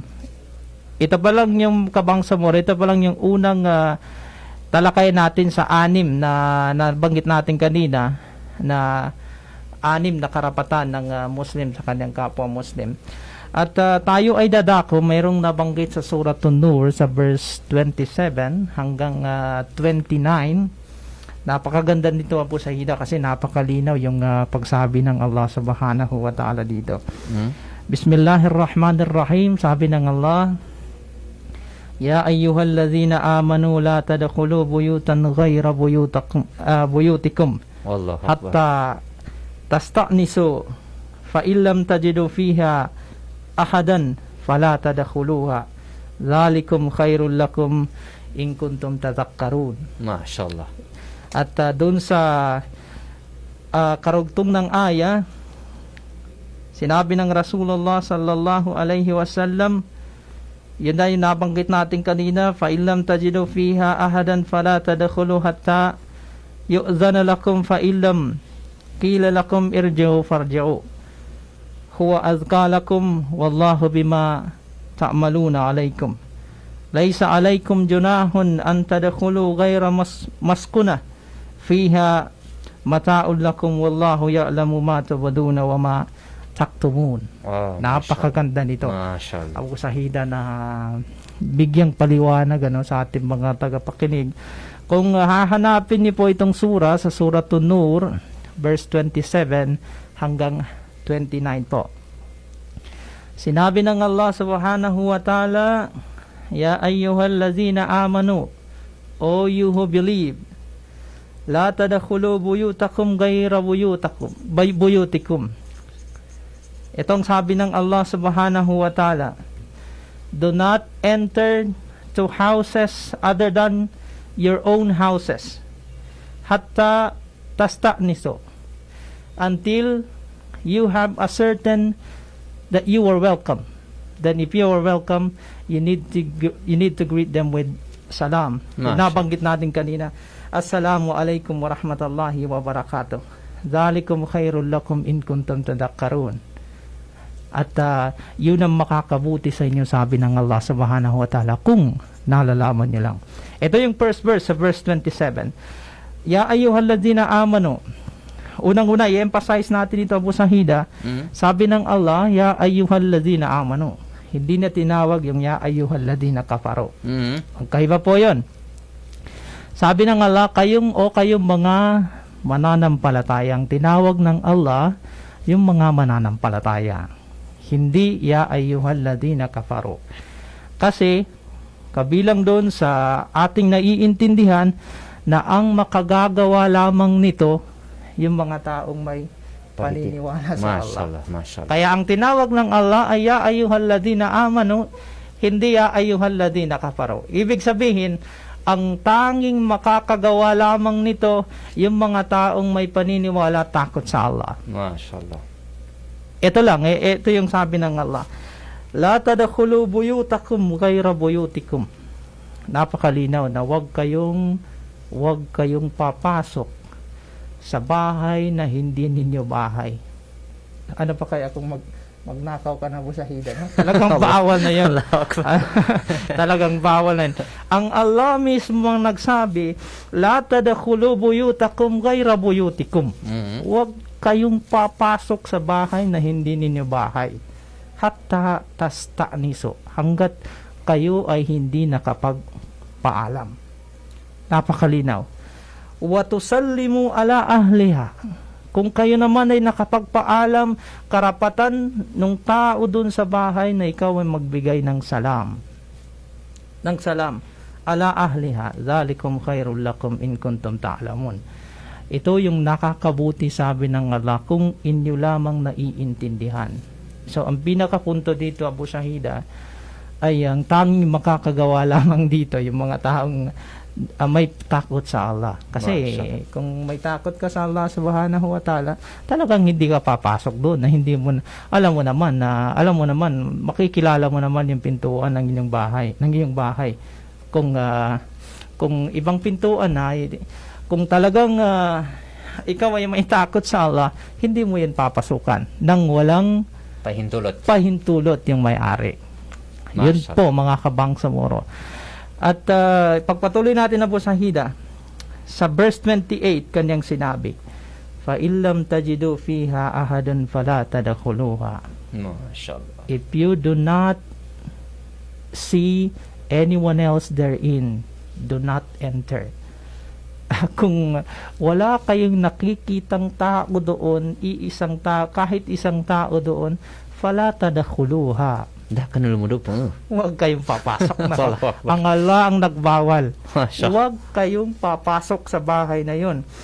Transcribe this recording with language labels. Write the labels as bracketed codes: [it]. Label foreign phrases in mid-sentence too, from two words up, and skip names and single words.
[tl] Ito pa lang yung kabangsa mo, ito pa lang yung unang talakay natin sa 6 na nabanggit natin kanina, na 6 na karapatan ng Muslim sa kanyang kapwa Muslim. At tayo ay dadako, mayroong nabanggit sa Surah An-Nur sa verse 27 hanggang 29. Napakaganda nito Abu Sahida kasi napakalinaw yung pagsabi ng Allah [ar] سبحانه وتعالى [tl] dito. Bismillahirrahmanirrahim. Sabi ng Allah, [ar] يا أيها الذين آمنوا لا تدخلوا بيوتا غير بيوتكم حتى تستأنسوا فإن لم تجدوا فيها أحدا فلا تدخلوها ذلكم خير لكم إن كنتم تذكرون. [tl] Masyaallah. At doon sa karugtong ng aya, sinabi ng Rasulullah [ar] صلى الله عليه وسلم, [tl] Yun na yung nabanggit natin kanina, [ar] فَإِنْ لَمْ تَجِدُوا فِيهَا أَحَدًا فَلَا تَدْخُلُوا حَتَّى يُؤْذَنَ لَكُمْ فَإِنْ لَمْ قِيلَ لَكُمْ ارْجِعُوا فَارْجِعُوا هُوَ أَزْكَى لَكُمْ وَاللَّهُ بِمَا تَعْمَلُونَ عَلَيْكُمْ لَيْسَ عَلَيْكُمْ جُنَاحٌ أَنْ تَدْخُلُوا غَيْرَ مَسْكُنَةٍ فِيهَا مَتَاعٌ لَكُمْ وَاللَّهُ يَعْلَمُ مَا تُبْدُونَ وَمَا تَكْتُمُونَ. [tl] Wow, Napakaganda nito. Mashallah. Abu Sahida na bigyang paliwanag sa ating mga tagapakinig. Kung hahanapin niyo po itong sura sa Suratun Nur, verse 27 hanggang 29 po. Sinabi ng Allah [ar] سبحانه وتعالى يا أيها الذين آمنوا, [en] O you who believe, [ar] لا تدخلوا بيوتكم غير بيوتكم. [tl] Itong sabi ng Allah [ar] سبحانه وتعالى, [en] do not enter to houses other than your own houses, [ar] حتى تستأنسوا, [en] until you have ascertained that you are welcome. Then if you are welcome, you need to greet them with salam. [tl] Nabanggit natin kanina, [ar] السلام عليكم ورحمة الله وبركاته. ذلكم خير لكم إن كنتم تذكرون. [tl] At yun ang makakabuti sa inyo, sabi ng Allah [ar] سبحانه وتعالى, [tl] kung nalalaman nyo lang. Ito yung [en] first verse, [tl] sa verse 27. [ar] يا أيها الذين آمنوا. [tl] Unang-una, i-emphasize natin ito, Abu Sahida. Sabi ng Allah, [ar] يا أيها الذين آمنوا. [tl] Hindi na tinawag yung [ar] يا أيها الذين كفروا. [tl] Magkaiba po yun. Sabi ng Allah, kayong mga mananampalatayang tinawag ng Allah, yung mga mananampalataya. Hindi [ar] يا أيها الذين كفروا. [tl] Kasi kabilang doon sa ating naiintindihan na ang makagagawa lamang nito yung mga taong may paniniwala sa Allah. Mashallah. Kaya ang tinawag ng Allah ay [ar] يا أيها الذين آمنوا, [tl] hindi [ar] يا أيها الذين كفروا. [tl] Ibig sabihin, ang tanging makakagawa lamang nito yung mga taong may paniniwala, takot sa Allah. Mashallah. Ito lang, ito yung sabi ng Allah. [ar] لا تدخلوا بيوتكم غير بيوتكم. [tl] Napakalinaw na wag kayong papasok sa bahay na hindi ninyo bahay. Ano pa kaya kung magnakaw ka na, Abu Sahida? No? Talagang bawal na yan. Talagang bawal na yan. Ang Allah mismo ang nagsabi, [ar] لا تدخلوا بيوتكم غير بيوتكم. [tl] Wag kayong papasok sa bahay na hindi ninyo bahay. [ar] حتى تستأنسوا. [tl] Hanggat kayo ay hindi nakapagpaalam. Napakalinaw. [ar] وتسلموا على أهلها. [tl] Kung kayo naman ay nakapagpaalam, karapatan ng tao dun sa bahay na ikaw ay magbigay ng salam. Ng salam. [ar] على أهلها. ذلكم خير لكم إن كنتم تعلمون. [tl] Ito yung nakakabuti, sabi ng Allah, kung inyo lamang naiintindihan. So, ang pinakapunto dito, Abu Sahida, ay ang tanging makakagawa lamang dito, yung mga taong may takot sa Allah. Kasi, kung may takot ka sa Allah [ar] سبحانه وتعالى, [tl] talagang hindi ka papasok doon, na hindi mo, alam mo naman, makikilala mo naman yung pintuan ng iyong bahay. Kung ibang pintuan na, kung talagang ikaw ay may takot sa Allah, hindi mo yan papasukan nang walang pahintulot yung may-ari. Yun po, mga kabangsa moro. At pagpatuloy natin na po sa Hida, sa verse 28, kanyang sinabi, [ar] فَإِنْ لَمْ تَجِدُوا فِيهَا أَحَدًا فَلَا تَدْخُلُوهَا. [en] If you do not see anyone else therein, do not enter. [tl] Kung wala kayong nakikitang tao doon, kahit isang tao doon, [ar] فلا تدخلوها. [tl] Huwag kayong papasok na. Ang Allah ang nagbawal. Huwag kayong papasok sa bahay na yun.